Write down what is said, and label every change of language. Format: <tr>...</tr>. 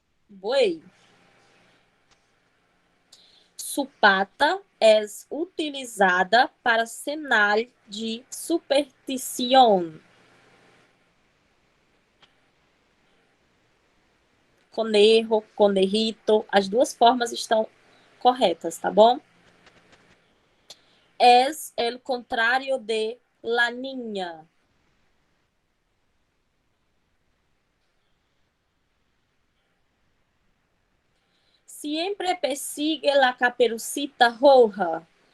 <es>Buey. Su pata es utilizada para señal de superstición.</es> <pt>Conejo, conejito, as duas formas estão corretas, tá bom?</pt> <es>Es el contrario de la niña. Siempre persigue la caperucita roja.</es>